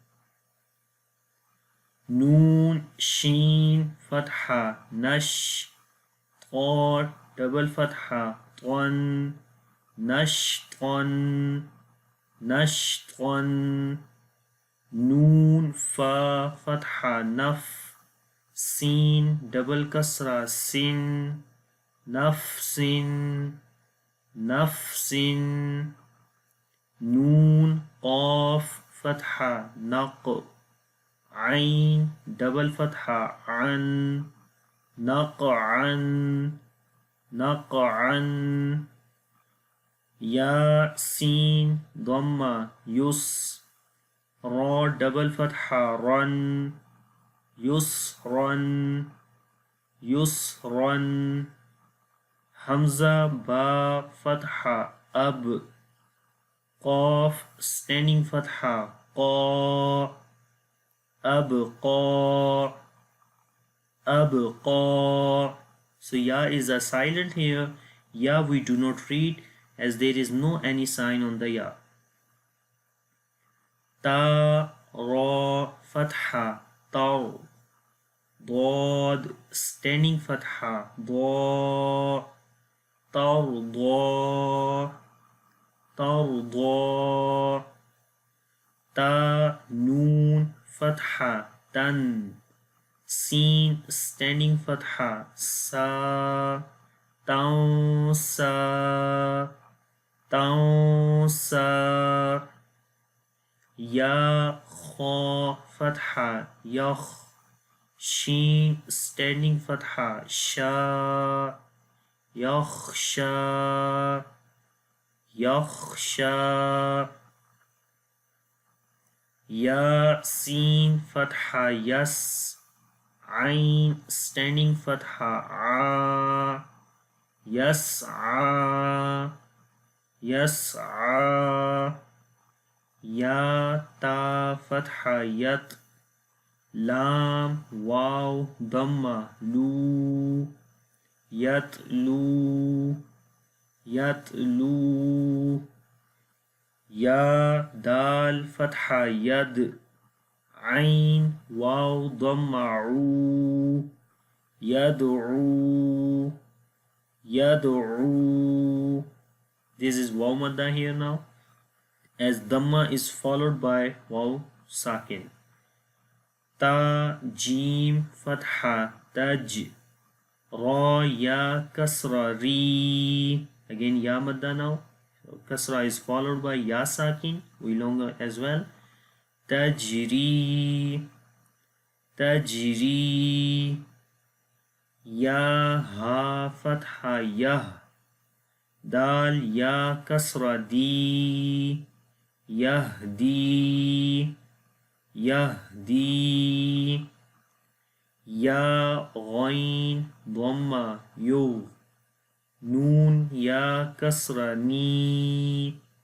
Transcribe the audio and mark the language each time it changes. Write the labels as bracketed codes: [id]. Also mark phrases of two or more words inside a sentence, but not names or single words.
[ar] نون شين فتحة نَش تاء double فتحة تًا نشطًا نشطًا. نون فاء فتحة نَف سين double كسرة سٍ نفسٍ نفسٍ. نون قاف فتحة نَق عين double فتحة عًا نقعًا نقعًا. ياء سين ضمة يُس راء double فتحة رًا يسرًا يسرًا. همزة باء فتحة أَب قاف standing فتحة قا أبقى أبقى. [en] So ya is a silent here. Ya we do not read as there is no any sign on the ya. [ar] تاء راء فتحة تَر ضاد standing فتحة ضا ترضى ترضى. تاء نون فتحة تَن سين standing فتحة سا تنسى تنسى. ياء خاء فتحة يَخ شين standing فتحة شا يخشى يخشى. ياء سين فتحة يَس عين standing فتحة عى يسعى يسعى ياء تاء فتحة يَت لام واو ضمة لو يتلو يتلو, ياء دال فتحة يَد عين واو ضمة عو يدعو يدعو. [en] This is waw madda here now, as dhamma is followed by waw sakin. [ar] تاء جيم فتحة تَج راء ياء كسرة ري. [en] Again ya madda now. So kasra is followed by ya sakin, we longer as well. [ar] تجري تجري ياء هاء فتحة يَه دال ياء كسرة دي يهدي يهدي ياء غين ضمة يُغ نون ياء كسرة ني,